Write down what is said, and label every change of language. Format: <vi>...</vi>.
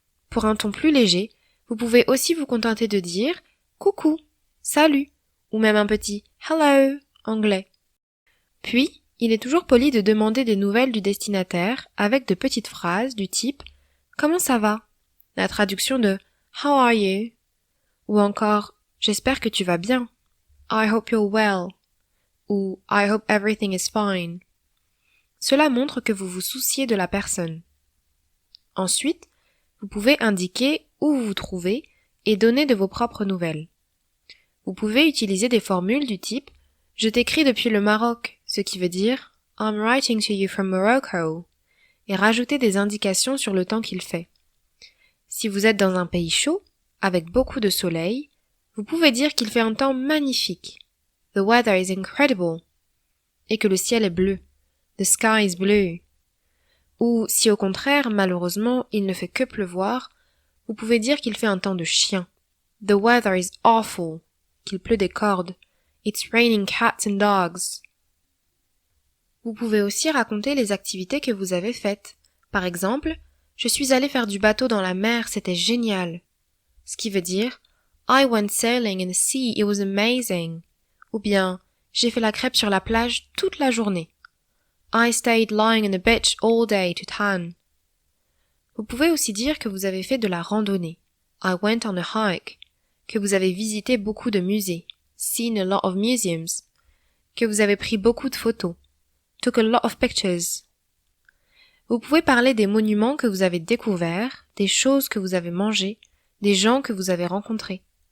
<fr>Pour un ton plus léger, vous pouvez aussi vous contenter de dire coucou, salut, ou même un petit hello anglais. Puis, il est toujours poli de demander des nouvelles du destinataire avec de petites phrases du type comment ça va? La traduction de</fr> <en>how are you?</en> <fr>Ou encore j'espère que tu vas bien.</fr> <en>I hope you're well.</en> <fr>Ou</fr> <en>I hope everything is fine.</en> <fr>Cela montre que vous vous souciez de la personne. Ensuite, vous pouvez indiquer où vous vous trouvez et donner de vos propres nouvelles. Vous pouvez utiliser des formules du type « Je t'écris depuis le Maroc », ce qui veut dire «</fr> <en>I'm writing to you from Morocco</en> <fr>» et rajouter des indications sur le temps qu'il fait. Si vous êtes dans un pays chaud, avec beaucoup de soleil, vous pouvez dire qu'il fait un temps magnifique.</fr> <en>The weather is incredible.</en> <fr>Et que le ciel est bleu.</fr> <en>The sky is blue.</en> <fr>Ou, si au contraire, malheureusement, il ne fait que pleuvoir, vous pouvez dire qu'il fait un temps de chien.</fr> <en>The weather is awful.</en> <fr>Qu'il pleut des cordes.</fr> <en>It's raining cats and dogs.</en> <fr>Vous pouvez aussi raconter les activités que vous avez faites. Par exemple, je suis allé faire du bateau dans la mer, c'était génial. Ce qui veut dire</fr> <en>I went sailing in the sea, it was amazing.</en> <fr>Ou bien, j'ai fait la crêpe sur la plage toute la journée.</fr> <en>I stayed lying on the beach all day to tan.</en> <fr>Vous pouvez aussi dire que vous avez fait de la randonnée.</fr> <en>I went on a hike.</en> <fr>Que vous avez visité beaucoup de musées.</fr> <en>Seen a lot of museums.</en> <fr>Que vous avez pris beaucoup de photos.</fr> <en>Took a lot of pictures.</en> <fr>Vous pouvez parler des monuments que vous avez découverts, des choses que vous avez mangées, des gens que vous avez rencontrés.</fr>